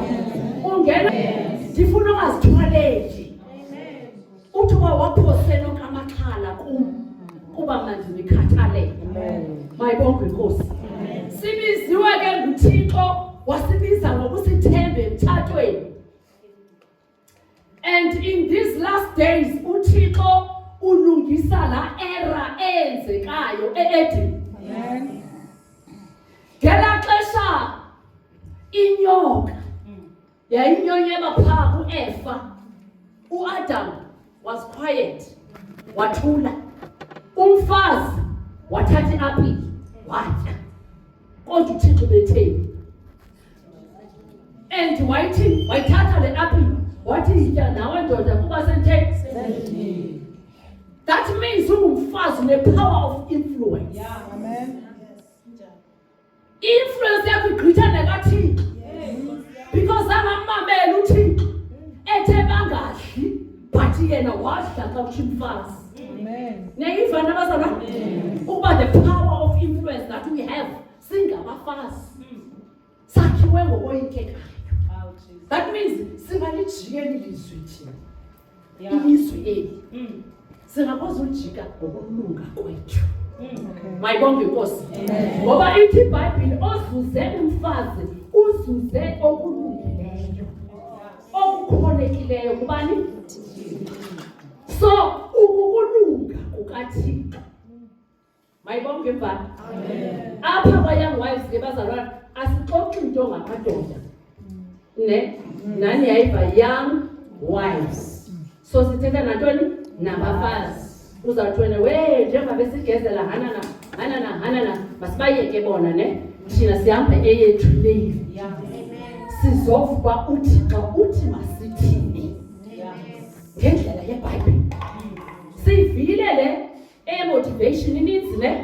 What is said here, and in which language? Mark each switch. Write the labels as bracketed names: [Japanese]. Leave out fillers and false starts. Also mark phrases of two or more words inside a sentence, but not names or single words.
[Xhosa] Ungena ndifuna ungazithwaleli. Uthi waphosela okamakhala kuba mna ndinikhathalele. Mayibongwe inkosi. Sibiziwe ke nguThixo wasibiza ngokusithemba emthathweni. [English] And in these last days [Xhosa] uThixo ulungisa la era enzekayo eEden. Amen. Ngela xesha inyoka yayinyonyeba phaa kuEva. [English] uAdam was quiet, [Xhosa] wathula. Umfazi wathatha i-apple watya. Kodwa uThixo betheni. And wayithatha le apple wathi yitya nawe ndoda kuba senthe. [English] That means [Xhosa] ungumfazi ne-power [English] of influence. Yeah. Amen. [Xhosa] Influence yakho igqitha nekaThixo. Because angamamela uThixo ethe bangadli but yena wadla xa kuthi umfazi. Amen. Neyiva nabazalwa? Ukuba [English] the power of influence that we have singabafazi. [Xhosa] Sakhiwe ngokoyikekayo. [English] That means [Xhosa] singalijikeli ilizwi thina. Ilizwi eli. Singakwazi ulijika ngokulunga kwethu. Mayibonge inkosi. Ngoba ithi iBhayibhile ozuze umfazi uzuze okulungileyo. Okukhonekileyo kubani? So ukukulunga kukaThixo. Mayibonge mfana. Apha kwa- [English] young wives [Xhosa] ke bazalwana asixoxi into ngamadoda. Nani yayiva [English] young wives. [Xhosa] So sithetha nantoni? Nabafazi. Uzawuthwena njengoba besigezela hanana masibayeke bona ne. Thina sihamba eyethu leyi. Sizovuka uThixo uthi masithini. Ngendlela yeBhayibhile. Sivile le motivation ininzi ne.